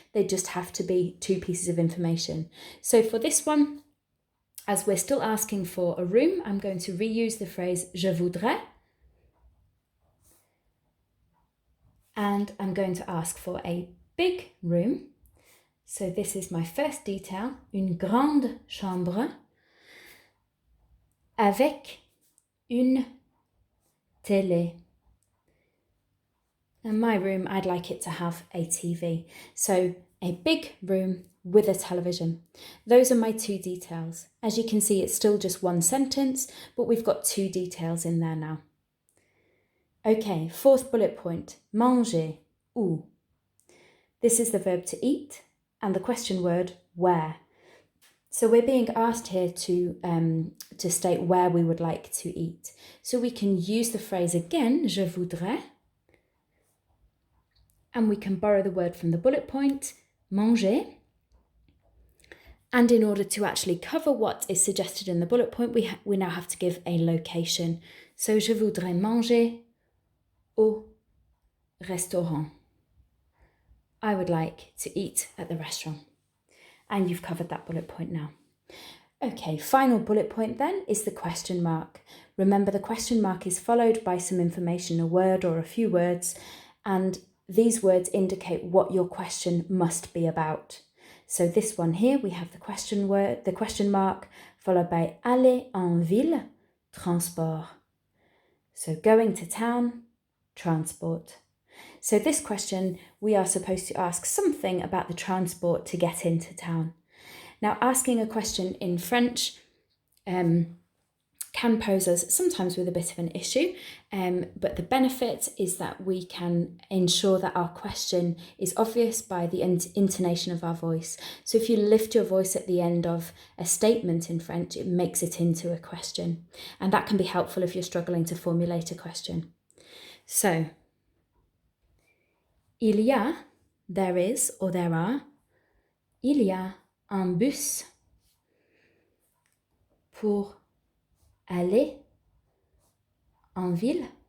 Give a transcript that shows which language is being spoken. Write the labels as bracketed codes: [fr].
[en] They just have to be 2 pieces of information. So for this one, as we're still asking for a room, I'm going to reuse the phrase [fr] je voudrais. [en] And I'm going to ask for a big room. So this is my first detail, [fr] une grande chambre avec une télé. [en] In my room, I'd like it to have a TV. So a big room with a television. Those are my 2 details. As you can see, it's still just 1 sentence, but we've got 2 details in there now. Okay, 4th bullet point, [fr] manger, où. [en] This is the verb to eat and the question word where. So we're being asked here to state where we would like to eat. So we can use the phrase again, [fr] je voudrais, [en] and we can borrow the word from the bullet point, manger. And in order to actually cover what is suggested in the bullet point, we now have to give a location. [fr] So je voudrais manger au restaurant. [en] I would like to eat at the restaurant. And you've covered that bullet point now. Okay, final bullet point then is the question mark. Remember, the question mark is followed by some information, a word or a few words, and these words indicate what your question must be about. So this one here, we have the question mark, followed by [fr] aller en ville, [en] transport. So going to town, transport. So this question, we are supposed to ask something about the transport to get into town. Now, asking a question in French can pose us sometimes with a bit of an issue, but the benefit is that we can ensure that our question is obvious by the intonation of our voice. So if you lift your voice at the end of a statement in French, it makes it into a question. And that can be helpful if you're struggling to formulate a question. [fr] So, il y a, [en] there is, or there are, [fr] il y a un bus pour aller en ville.